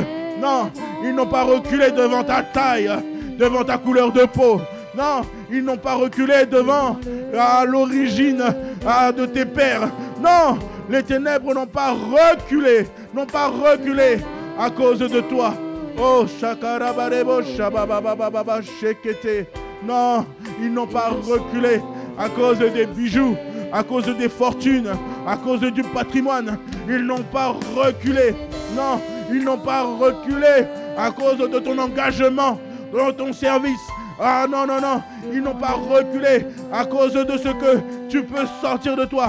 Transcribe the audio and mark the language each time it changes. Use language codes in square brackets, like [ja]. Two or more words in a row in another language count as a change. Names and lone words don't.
[fr] Non, ils n'ont pas reculé devant ta taille, devant ta couleur de peau. Non, ils n'ont pas reculé devant l'origine de tes pères. Non, les ténèbres n'ont pas reculé à cause de toi. Oh, shakarabarebo shabababababa shekete. Non, ils n'ont pas reculé à cause des bijoux, à cause des fortunes, à cause du patrimoine. Ils n'ont pas reculé. Non, ils n'ont pas reculé à cause de ton engagement dans ton service. Ah non, non, non, ils n'ont pas reculé à cause de ce que tu peux sortir de toi.